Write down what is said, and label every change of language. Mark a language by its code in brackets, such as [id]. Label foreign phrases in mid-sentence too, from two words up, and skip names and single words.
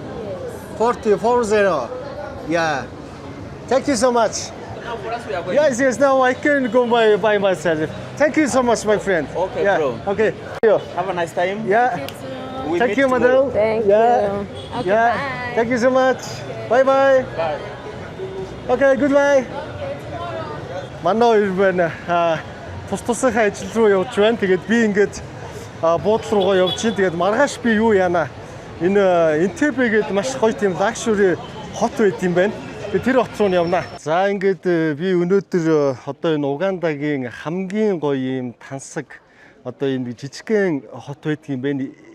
[en] 40. Yeah. Thank you so much. Yes, now I can go by myself. Thank you so much, my friend. Okay, yeah. bro. Okay. Have a nice time. Yeah. We Thank meet you, tomorrow. madam. Thank Yeah. you. Okay, Yeah. bye. Thank you so much. Bye. Bye. Okay, goodbye. [mn] Манай хоёр байна. Тусынхаа ажил руу явж байна. Тэгээд би ингээд буудлын руугаа явж чинь. Тэгээд маргааш би юу яана? Энэ Энтебе гэдэг маш гоё тийм лакшери хот байт юм байна. Тэгээд тэр хот руу явна. За ингээд би өнөөдөр одоо энэ Угандагийн хамгийн гоё юм тансаг одоо энэ жижигхэн хот байт юм байна.